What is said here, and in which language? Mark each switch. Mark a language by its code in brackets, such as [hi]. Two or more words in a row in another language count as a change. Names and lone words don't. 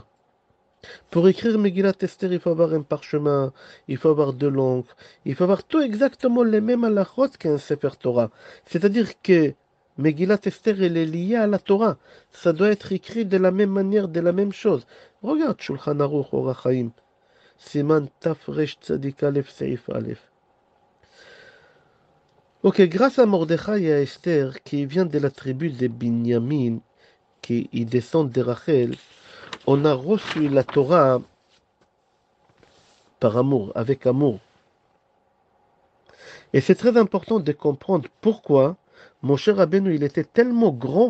[fr] Pour écrire Megillat Esther, il faut avoir un parchemin, il faut avoir de l'encre, il faut avoir tout exactement les mêmes halachot qu'un [he] ספר תורה. [fr] C'est-à-dire que Megillat Esther, elle est liée à la Torah. Ça doit être écrit de la même manière, de la même chose. Regarde Shulchan Aruch Orach Chaim. [he] סימן ת ר צ א סעיף א. [fr] Ok, grâce à Mordechai et à Esther, qui vient de la tribu de Binyamin, qui y descendent de Rachel, on a reçu la Torah par amour, avec amour. Et c'est très important de comprendre pourquoi mon cher Rabbeinu, il était tellement grand.